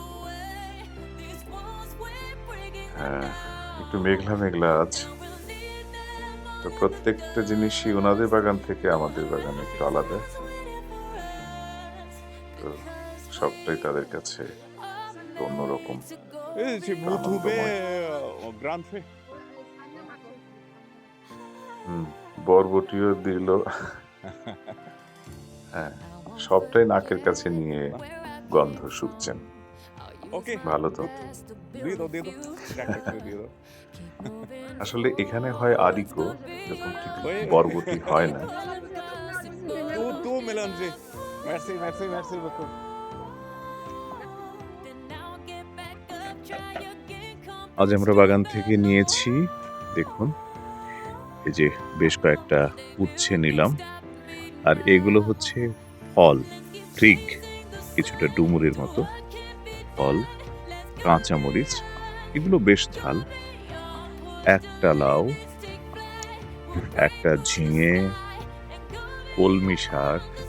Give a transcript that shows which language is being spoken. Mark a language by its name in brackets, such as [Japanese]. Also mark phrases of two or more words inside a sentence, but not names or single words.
[Bangla] হ্যাঁ, একটু মেঘলা মেঘলা আজ। তো প্রত্যেকটা জিনিসই ওনাদের বাগান থেকে আমাদের বাগান একটু আলাদা। তো সবটাই তাদের কাছে অন্যরকম, [French] Si vous trouvez [Bangla] আনন্দময়। [French] grande feuille. [Bangla] বরবটিও দিল। হ্যাঁ, সবটাই নাকের কাছে নিয়ে গন্ধ শুকছেন। [French] Ok. [Bangla] ভালো তো। Dido. Dido. আসলে এখানে হয় আরিকো, যখন ঠিক [French] Oui. [Bangla] বরবটি হয় না। [French] Tout mélangé. Merci beaucoup. [Bangla] আজ আমরা বাগান থেকে নিয়েছি, দেখুন, এই যে বেশ কয়েকটা উচ্ছে নিলাম, আর এগুলো হচ্ছে ফল, ফ্রিগ, কিছুটা ডুমুরের মতো ফল, কাঁচামরিচ, এগুলো বেশ ঝাল, একটা লাউ, একটা ঝিঙে, কলমি শাক,